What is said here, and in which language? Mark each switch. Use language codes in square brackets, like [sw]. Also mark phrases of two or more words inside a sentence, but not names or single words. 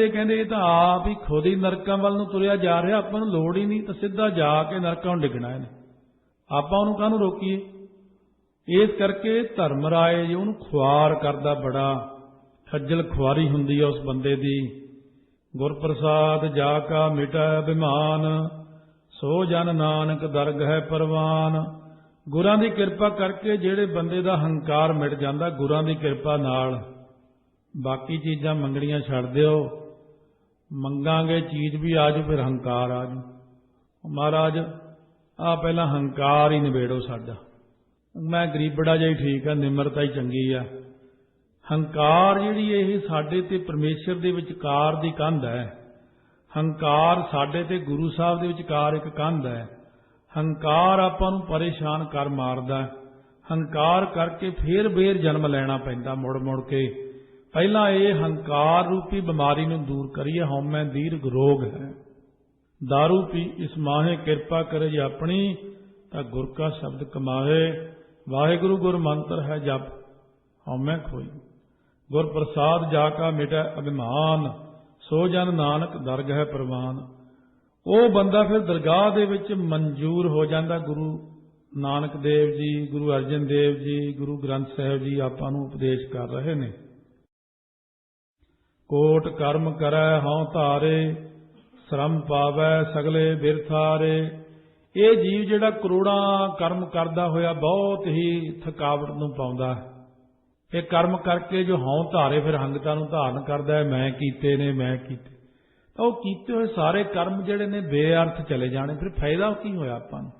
[pa] ਕਹਿੰਦੇ ਯੇ ਤਾਂ ਆਪ ਹੀ ਖੁਦ ਹੀ ਨਰਕਾਂ ਵੱਲ ਨੂੰ ਤੁਰਿਆ ਜਾ ਰਿਹਾ, ਆਪਾਂ ਨੂੰ ਲੋੜ ਹੀ ਨਹੀਂ, ਤਾਂ ਸਿੱਧਾ ਜਾ ਕੇ ਨਰਕਾਂ ਨੂੰ ਡਿੱਗਣਾ ਹੈ। ਆਪਾਂ ਉਹਨੂੰ ਕਾਹਨੂੰ ਰੋਕੀਏ। ਇਸ ਕਰਕੇ ਧਰਮ ਰਾਇ ਜੀ ਉਹਨੂੰ ਖੁਆਰ ਕਰਦਾ, ਬੜਾ ਖੱਜਲ ਖੁਆਰੀ ਹੁੰਦੀ ਹੈ ਉਸ ਬੰਦੇ ਦੀ। ਗੁਰ ਪ੍ਰਸਾਦ ਜਾਕਾ ਮਿਟੈ ਅਭਿਮਾਨ, ਸੋ ਜਨ ਨਾਨਕ ਦਰਗਹ ਪਰਵਾਨ। ਗੁਰਾਂ ਦੀ ਕਿਰਪਾ ਕਰਕੇ ਜੇੜ੍ਹੇ ਬੰਦੇ ਦਾ ਹੰਕਾਰ ਮਿਟ ਜਾਂਦਾ ਗੁਰਾਂ ਦੀ ਕਿਰਪਾ ਨਾਲ। ਬਾਕੀ ਚੀਜ਼ਾਂ ਮੰਗਣੀਆਂ ਛੱਡ ਦਿਓ, ਮੰਗਾਂਗੇ ਚੀਜ਼ ਭੀ ਆਜੂ ਫਿਰ ਹੰਕਾਰ ਆਜੂ। ਮਹਾਰਾਜ ਆ ਪਹਿਲਾ ਹੰਕਾਰ ਹੀ ਨਿਬੇੜੋ ਸਾਡਾ। ਮੈਂ ਗਰੀਬੜਾ ਜਿਹਾ ਹੀ ਠੀਕ ਹੈ, ਨਿਮਰਤਾ ਹੀ ਚੰਗੀ ਆ। ਹੰਕਾਰ ਜਿਹੜੀ ਇਹ ਸਾਡੇ ਤੇ परमेश्वर ਦੇ ਵਿਚਕਾਰ ਦੀ ਕੰਧ है। हंकार ਸਾਡੇ ਤੇ गुरु साहब ਦੇ ਵਿਚਕਾਰ ਇੱਕ ਕੰਧ है। ਹੰਕਾਰ ਆਪਾਂ ਨੂੰ ਪਰੇਸ਼ਾਨ ਕਰ ਮਾਰਦਾ। ਹੰਕਾਰ ਕਰਕੇ ਫਿਰ ਬੇਰ ਜਨਮ ਲੈਣਾ ਪੈਂਦਾ ਮੁੜ ਮੁੜ ਕੇ। ਪਹਿਲਾ ਯੇ ਹੰਕਾਰ ਰੂਪੀ ਬੀਮਾਰੀ ਨੂੰ ਦੂਰ ਕਰੀਏ। ਹਉਮੈ ਦੀਰਘ ਰੋਗ ਹੈ, ਦਾਰੂ ਪੀ ਇਸ ਮਾਹੇ ਕਿਰਪਾ ਕਰੇ ਜੇ ਅਪਣੀ, ਤਾਂ ਗੁਰ ਕਾ ਸ਼ਬਦ ਕਮਾਏ। ਵਾਹਿਗੁਰੂ ਗੁਰ ਮੰਤਰ ਹੈ ਜਪ, ਹਉਮੈ ਖੋਈ। ਗੁਰ ਪ੍ਰਸਾਦ ਜਾਕਾ ਮਿਟੈ ਅਭਿਮਾਨ, ਸੋ ਜਨ ਨਾਨਕ ਦਰਗਹ ਪਰਵਾਨ। ਉਹ ਬੰਦਾ ਫਿਰ ਦਰਗਾਹ ਦੇ ਵਿਚ ਮਨਜ਼ੂਰ ਹੋ ਜਾਤਾ। ਗੁਰੂ ਨਾਨਕ ਦੇਵ ਜੀ, ਗੁਰੂ ਅਰਜਨ ਦੇਵ ਜੀ, ਗੁਰੂ ਗ੍ਰੰਥ ਸਾਹਿਬ ਜੀ ਆਪਾਂ ਨੂੰ ਉਪਦੇਸ਼ ਕਰ ਰਹੇ ਨੇ। ਕੋਟ ਕਰਮ ਕਰੈ ਹਉਂ ਧਾਰੇ, ਸ਼੍ਰਮ ਪਾਵੈ ਸਗਲੇ ਬਿਰਥਾਰੇ। ਯੇ ਜੀਵ ਜਿਹੜਾ ਕਰੋੜਾਂ ਕਰਮ ਕਰਦਾ ਹੋਇਆ ਬਹੁਤ ਹੀ ਥਕਾਵਟ ਨੂੰ ਪਾਉਂਦਾ ਹੈ। ਯੇ ਕਰਮ ਕਰਕੇ ਜੋ ਹਉਂ ਧਾਰੇ ਫਿਰ ਹੰਗਤਾਂ ਨੂੰ ਧਾਰਣ ਕਰਦਾ ਹੈ, ਮੈਂ ਕੀਤੇ ਨੇ ਮੈਂ ਕੀਤੇ ने मैं कीते। ਤੋ ਉਹ ਕੀਤੇ ਹੋਏ ਸਾਰੇ ਕਰਮ ਜਿਹੜੇ ਨੇ ਬੇਅਰਥ ਚਲੇ ਜਾਣੇ, ਫਿਰ ਫਾਇਦਾ ਕੀ ਹੋਇਆ ਆਪਾਂ ਨੂੰ?